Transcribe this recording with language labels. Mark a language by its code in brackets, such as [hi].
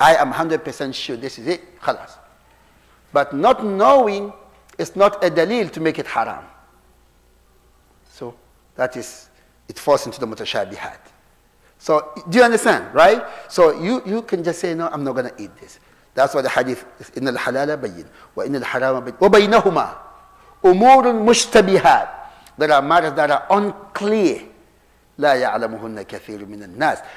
[en] I am 100% sure this is it. Khalas. But not knowing is not a dalil to make it haram. So that is, it falls into the mutashabihat. So do you understand, right? So you can just say, no, I'm not going to eat this. That's why the hadith is, [ar] إِنَّ الْحَلَالَ بَيِّنٌ وَإِنَّ الْحَرَامَ بَيِّنٌ وَبَيْنَهُمَا أُمُورٌ مُشْتَبِهَاتٌ. [en] There are matters that are unclear. [ar] لا يعلمهن كثير من الناس.